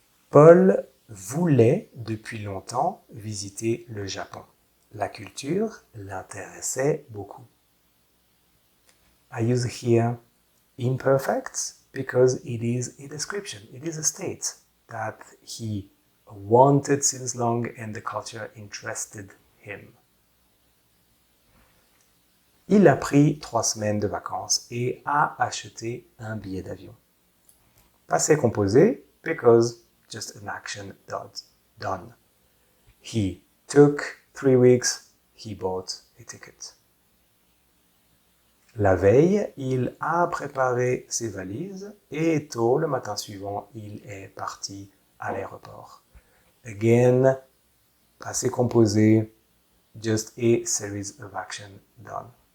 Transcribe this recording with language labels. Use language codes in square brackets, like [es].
[fr] Paul voulait depuis longtemps visiter le Japon. La culture l'intéressait beaucoup. [en] I use here imperfect because it is a description, it is a state that he wanted since long and the culture interested him. [fr] Il a pris 3 semaines de vacances et a acheté un billet d'avion. [en] Passé composé because just an action done. He took 3 weeks, he bought a ticket. [fr] La veille, il a préparé ses valises et tôt le matin suivant, il est parti à l'aéroport. [en] Again, passé composé, just a series of action done.